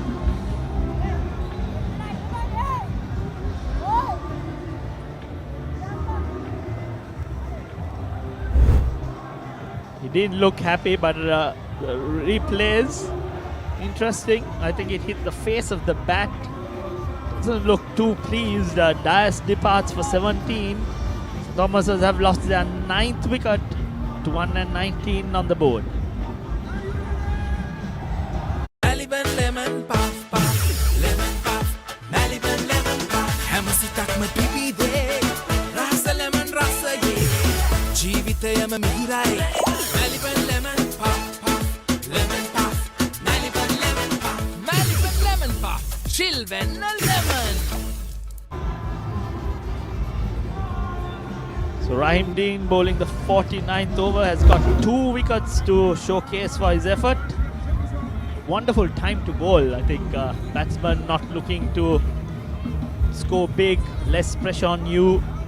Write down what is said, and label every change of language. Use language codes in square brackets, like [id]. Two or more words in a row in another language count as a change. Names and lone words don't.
[en] He didn't look happy, but the replays, interesting. I think it hit the face of the bat. Doesn't look too pleased. Dias departs for 17. Thomases have lost their 9th wicket to 119 on the board. Maliban lemon puff puff, lemon puff, Maliban lemon puff. [si] හැම සිතක්ම පිපිදේ, රස ලෙමන් රසයේ. ජීවිතයම මිහිරයි. [en] Maliban lemon puff puff, lemon puff, Maliban lemon puff, Maliban lemon puff. [si] චිල්වෙන්න ලෙමන්. [en] So Rahim Dean bowling the 49th over has got 2 wickets to showcase for his effort. Wonderful time to bowl. I think batsman not looking to score big, less pressure on you.